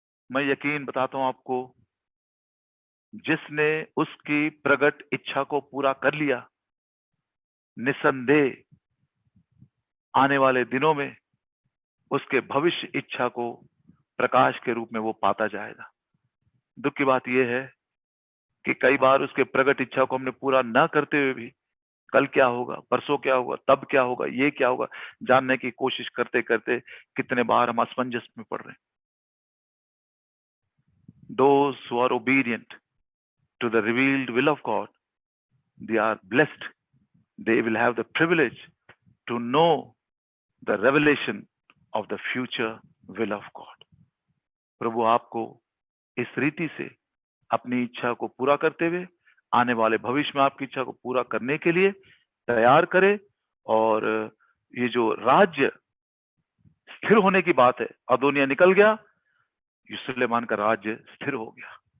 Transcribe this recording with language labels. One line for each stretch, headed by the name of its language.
Hindi: मैं यकीन बताता हूं आपको, जिसने उसकी प्रगट इच्छा को पूरा कर लिया, निसंदेह आने वाले दिनों में उसके भविष्य इच्छा को प्रकाश के रूप में वो पाता जाएगा। दुख की बात यह है कि कई बार उसके प्रगट इच्छा को हमने पूरा न करते हुए भी कल क्या होगा, परसों क्या होगा, तब क्या होगा, ये क्या होगा, जानने की कोशिश करते करते कितने बार हम असमंजस में पड़ रहे हैं।
English: Those who are obedient to the revealed will of God, they are blessed. They will have the privilege to know the revelation of the future will of God.
Hindi: प्रभु आपको इस रीति से अपनी इच्छा को पूरा करते हुए आने वाले भविष्य में आपकी इच्छा को पूरा करने के लिए तैयार करे। और ये जो राज्य स्थिर होने की बात है, अदोनिया निकल गया, सुलेमान का राज्य स्थिर हो गया।